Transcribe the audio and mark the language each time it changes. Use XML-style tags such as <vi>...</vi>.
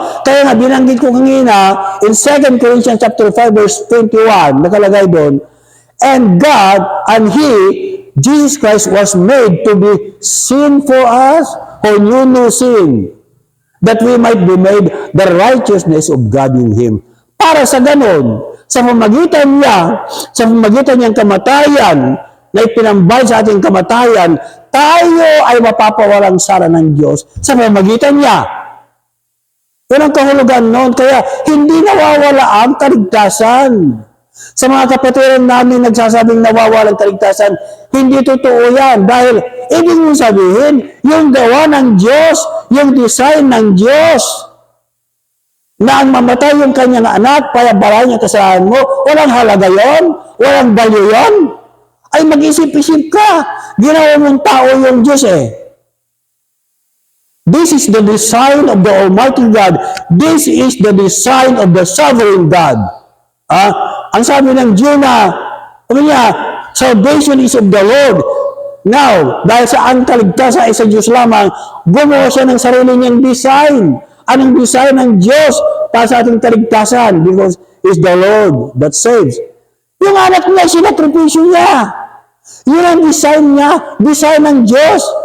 <tl>Kaya nga, binanggit ko kanina,</tl> <en>in 2 Corinthians chapter 5, verse 21,</en> <tl>nakalagay doon,</tl> <en>and God and He, Jesus Christ, was made to be sin for us who knew no sin, that we might be made the righteousness of God in Him.</en> <tl>Para sa ganon, sa pamagitan niya, sa pamagitan niyang kamatayan, na ipinambal sa ating kamatayan, tayo ay mapapawalang sala ng Diyos sa pamagitan niya. Yun ang kahulugan noon. Kaya hindi nawawala ang kaligtasan. Sa mga kapatiran namin nagsasabing nawawalang kaligtasan, hindi totoo yan. Dahil ibig mong sabihin, yung gawa ng Diyos, yung design ng Diyos, na ang mamatay yung kanyang anak, para barayan niya kasalanan mo, walang halaga yon, walang value yon, ay mag-isip-isip ka. Ginawa mong tao yung Diyos eh.</tl> <en>This is the design of the Almighty God. This is the design of the sovereign God.</en> <tl>Ang sabi ng Jonah,</tl> <en>salvation is of the Lord.</en> <tl>Now, dahil sa ang kaligtasan ay sa Diyos lamang, gumawa siya ng sarili niyang design. Anong design ng Diyos para sa ating kaligtasan?</tl> <en>Because it's the Lord that saves.</en> <tl>Yung anak niya, sinakripisyo niya. Yun ang design niya, design ng Diyos.</tl>